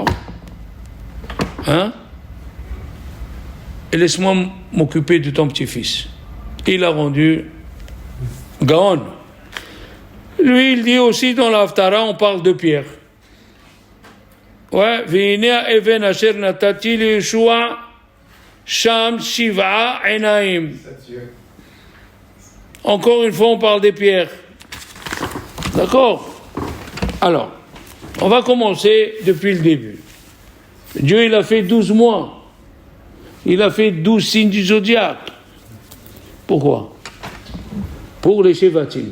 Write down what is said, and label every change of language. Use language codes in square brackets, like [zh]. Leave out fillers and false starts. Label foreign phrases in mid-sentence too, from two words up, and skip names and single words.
[fr] Hein? Et laisse-moi m'occuper de ton petit-fils. Il a rendu Gaon. Lui, il dit aussi dans l'Haftara, on parle de pierre. [he] Ouais, והנה אבן אשר נתתי ישוע שם שבעה עינים. [fr] Encore une fois, on parle des pierres. D'accord? Alors, on va commencer depuis le début. Dieu, il a fait 12 mois. Il a fait 12 signes du zodiaque. Pourquoi? Pour les Shevatim.